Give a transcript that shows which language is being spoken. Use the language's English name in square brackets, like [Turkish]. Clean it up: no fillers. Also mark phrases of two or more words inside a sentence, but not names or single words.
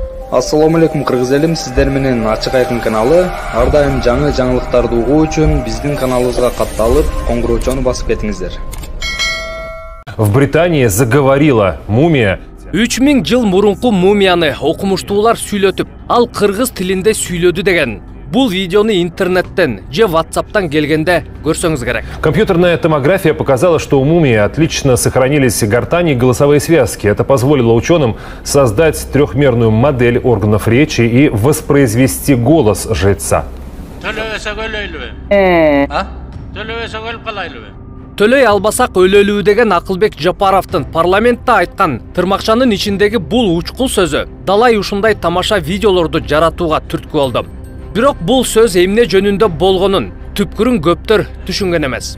[Arabic] السلام عليكم [Kyrgyz] кыргыз элим, сиздер менен Ачык Айкын каналы. Ар дайым жаңы жаңылыктарды угуу үчүн биздин каналыбызга катталып, коңгуроочону басып кетиңиздер. [Russian] В Британии заговорила мумия. [Kyrgyz] 3000 жыл мурунку мумияны окумуштуулар сүйлөтүп, ал кыргыз тилинде сүйлөдү деген. Бул видеону интернеттен же WhatsApp'тан келгенде көрсөңүз керек. [Russian] Компьютерная томография показала, что у мумии отлично сохранились гортани и голосовые связки. Это позволило ученым создать трехмерную модель органов речи и воспроизвести голос жреца. [Kyrgyz] Төлөй албасак өлөлүү деген Акылбек Жапаровдун парламентте айткан тырмакчанын ичиндеги бул учкул сөзү далай ушундай тамаша видеолорду жаратууга түрткү болду. Бирок бул сөз эмне жөнүндө болгонун түпкүрүн көптөр түшүнгөн эмес.